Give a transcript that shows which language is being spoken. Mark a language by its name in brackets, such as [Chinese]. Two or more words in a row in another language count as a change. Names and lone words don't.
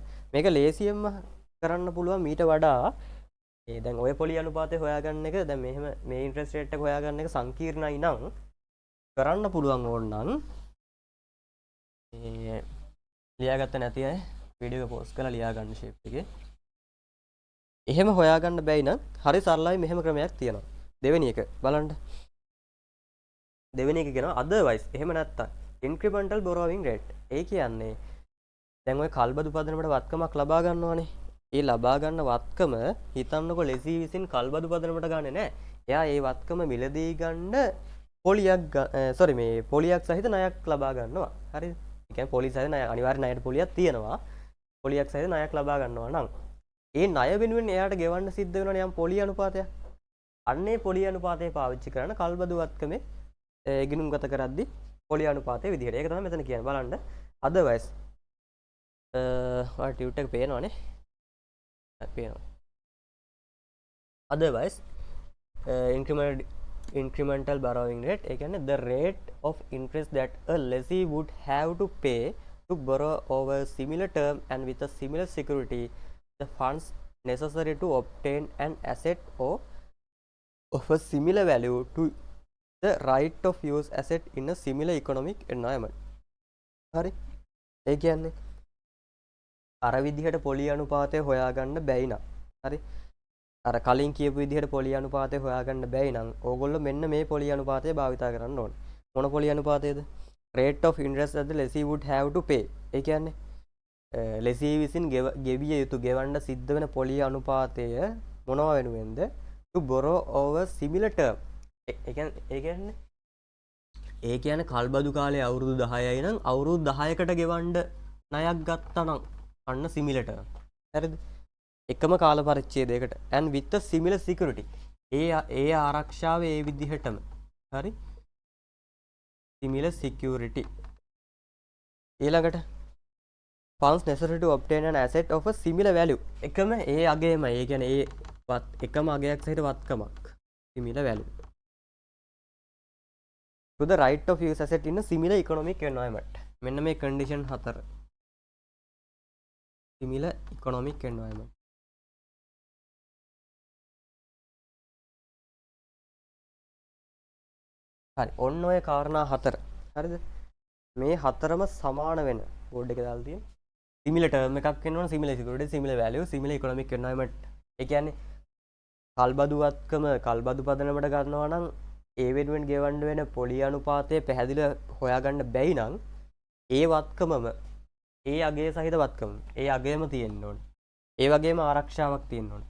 [Sinhala] මේක ලේසියෙන්ම කරන්න පුළුවන් මීට වඩා ඒ දැන් ඔය පොලි අනුපාතය හොයාගන්න එක දැන් මෙහෙම මේ ඉන්ට්‍රස්ට් රේට් එක හොයාගන්න එක සංකීර්ණයි නම් කරන්න පුළුවන් ඕන නම් මේ ලියාගත්ත නැති අය වීඩියෝ එක පෝස්ට් කරලා ලියා ගන්න ෂේප් එකේ. එහෙම හොයාගන්න බැයි නම් හරි සරලයි මෙහෙම ක්‍රමයක් තියෙනවා. දෙවෙනි එක බලන්න. දෙවෙනි එක කියනවා otherwise එහෙම නැත්තම් [English] incremental borrowing rate. [Sinhala] ඒ කියන්නේ දැන් ඔය කල්බදු පදනමට වත්කමක් ලබා ගන්නවනේ. ඒ ලබා ගන්න වත්කම හිතන්නකො ලෙසි විසින් කල්බදු පදනමට ගන්නෙ නෑ. එයා ඒ වත්කම මිලදී ගන්න පොලියක් මේ පොලියක් සහිත ණයක් ලබා ගන්නවා. හරිද? ඒ කියන්නේ පොලි සහිත ණය අනිවාර්ය ණයට පොලියක් තියෙනවා. පොලියක් සහිත ණයක් ලබා ගන්නවා නම් ඒ ණය වෙනුවෙන් එයාට ගෙවන්න සිද්ධ වෙනවනේ යම් පොලි අනුපාතයක්. අන්නේ පොලි අනුපාතය පාවිච්චි කරන කල්බදු වත්කමේ ගිණුම්ගත කරද්දී පොලි අනුපාතයේ විදිහට. ඒක තමයි මෙතන කියන්නේ. බලන්න. otherwise ඔය ටියුට් එක පේනවනේ. පේනවා. [English] otherwise incremental borrowing rate [Sinhala] ඒ කියන්නේ [English] the rate of interest that a lessee would have to pay to borrow over a similar term and with a similar security the funds necessary to obtain an asset or of a similar value to the right of use asset in a similar economic environment. [Sinhala] හරි. ඒ කියන්නේ අර විදිහට පොලි අනුපාතය හොයාගන්න බැයි නම් හරි අර කලින් කියපු විදිහට පොලි අනුපාතය හොයාගන්න බැයි නම් ඕගොල්ලෝ මෙන්න මේ පොලි අනුපාතය භාවිතා කරන්න ඕනේ. මොන පොලි අනුපාතයද? [English] rate of interest that the lessee would have to pay. [Sinhala] ඒ කියන්නේ lessee විසින් ගෙවිය යුතු ගෙවන්න සිද්ධ වෙන පොලි අනුපාතය මොනවා වෙනුවෙන්ද? [English] to borrow over similar term. [Sinhala] ඒ කියන්නේ කල්බදු කාලේ අවුරුදු 10යි නම් අවුරුදු 10කට ගෙවන්න ණයක් ගත්තා නම් අන්න [English] similar term. [Sinhala] හරිද? එකම කාල පරිච්ඡේදයකට [English] and with a similar security. [Sinhala] ඒ ආරක්ෂාව ඒ විදිහටම. හරි? [English] similar security. ඊළඟට funds necessary to obtain an asset of a similar value. [Sinhala] එකම ඒ අගයමයි. ඒ කියන්නේ එකම අගයක් සහිත වත්කමක්. [English] similar value. to the right of use asset in a similar economic environment. [Sinhala] මෙන්න මේ condition 4. [English] similar economic environment. [Sinhala] හරි. ඔන්න ඔය කාරණා 4. හරිද? මේ හතරම සමාන වෙන බෝඩ් එකේ දාලා තියෙන [English] similar term [Sinhala] එකක් වෙන්න ඕන, [English] similar security, similar value, similar economic environment. [Sinhala] ඒ කියන්නේ කල්බදුවත්කම කල්බදු පදනමට ගන්නවා නම් ඒ වෙනුවෙන් ගෙවන්න වෙන පොලි අනුපාතය පැහැදිලිව හොයාගන්න බැයි නම් ඒ වත්කමම ඒ අගය සහිත වත්කම ඒ අගයම තියෙන්න ඕනේ. ඒ වගේම ආරක්ෂාවක් තියෙන්න ඕනේ.